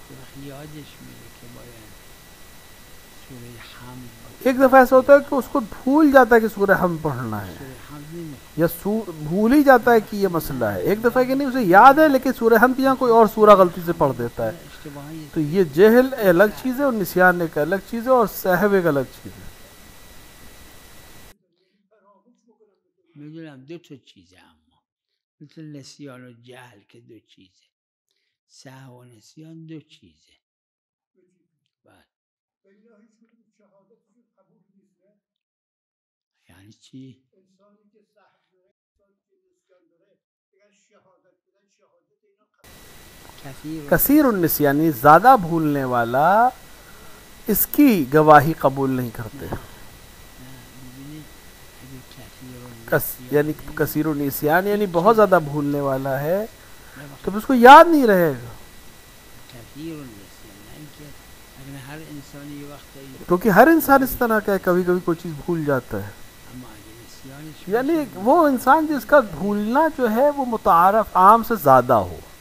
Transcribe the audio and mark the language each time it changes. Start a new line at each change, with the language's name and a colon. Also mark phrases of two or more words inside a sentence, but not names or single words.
Urdu: ایک دفعہ ایسا ہوتا ہے کہ اس کو بھول جاتا ہے کہ سورہ حمد پڑھنا ہے، یا بھول ہی جاتا ہے کہ یہ مسئلہ ہے، ایک دفعہ کہ نہیں اسے یاد ہے لیکن سورہ حمد کی جگہ کوئی اور سورہ غلطی سے پڑھ دیتا ہے، تو یہ جہل الگ چیز ہے اور نسیان ایک الگ چیز ہے اور سہو ایک الگ چیز ہے۔
Persian: میدونم دو تا چیزه، اما مثل نسیان و جهل که دو چیزه، سهو و نسیان دو چیزه. بعد یعنی چی؟
Arabic: کثیر النسیان
Urdu: زیادہ بھولنے والا اس کی گواہی قبول نہیں کرتے، یعنی
Arabic: کثیر النسیان
Urdu: یعنی بہت زیادہ بھولنے والا ہے تو اس کو یاد نہیں رہے گا، کیونکہ ہر انسان اس طرح کا ہے، کبھی کبھی کوئی چیز بھول جاتا ہے، یعنی وہ انسان جس کا بھولنا جو ہے وہ متعارف عام سے زیادہ ہو۔